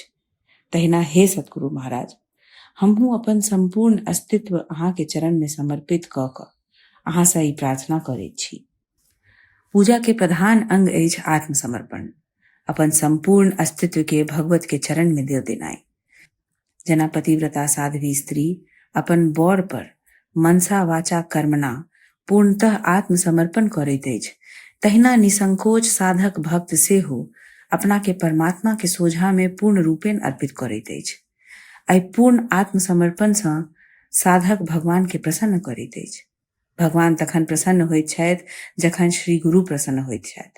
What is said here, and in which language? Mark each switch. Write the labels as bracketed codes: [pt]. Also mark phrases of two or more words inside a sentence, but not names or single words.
[mai] तहिना हे सतगुरु महाराज, हमहूँ अपन संपूर्ण अस्तित्व अहाँ के चरण में समर्पित कऽ कऽ अहाँ सँ ई प्रार्थना करैत छी। पूजा के प्रधान अंग अछि आत्मसमर्पण, अपन संपूर्ण अस्तित्व के भगवत के चरण में दे देनाइ। जेना पतिव्रता साध्वी स्त्री अपन बर पर [sa] मनसा वाचा कर्मणा [mai] पूर्णतः आत्मसमर्पण करैत अछि, तहिना निसंकोच साधक भक्त सेहो अपना के परमात्मा के सोझा में पूर्ण रूपेण अर्पित करैत अछि। एहि पूर्ण आत्मसमर्पण सँ साधक भगवान के प्रसन्न करैत अछि। भगवान तखन प्रसन्न होइत छथि जखन श्री गुरु प्रसन्न होइत छथि।